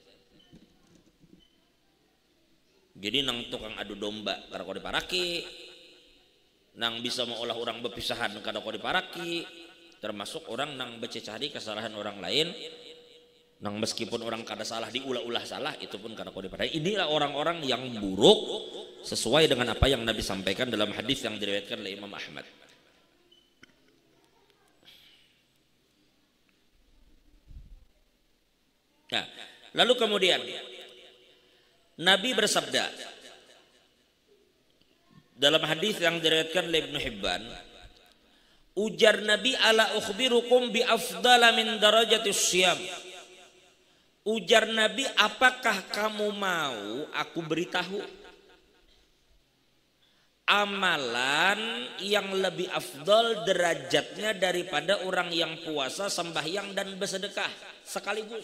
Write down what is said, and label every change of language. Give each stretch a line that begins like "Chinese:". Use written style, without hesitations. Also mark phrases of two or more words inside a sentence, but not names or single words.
Banjar: Jadi nang tukang adu domba karena kau diparaki, nang bisa mengolah orang berpisahan karena kau diparaki, termasuk orang nang bececari kesalahan orang lain, nang meskipun orang kada salah diulah-ulah salah, itu pun karena kau diparaki.
Indonesian: Inilah orang-orang yang buruk sesuai dengan apa yang Nabi sampaikan dalam hadis yang diriwayatkan oleh Imam Ahmad. Nah, lalu kemudian Nabi bersabda dalam hadis yang diriwayatkan oleh Ibnu Hibban, ujar Nabi,
Arabic: ألا أخبركم بأفضل من درجة الصيام.
Indonesian: Ujar Nabi, apakah kamu mau aku beritahu amalan yang lebih afdal derajatnya daripada orang yang puasa, sembahyang dan bersedekah sekaligus?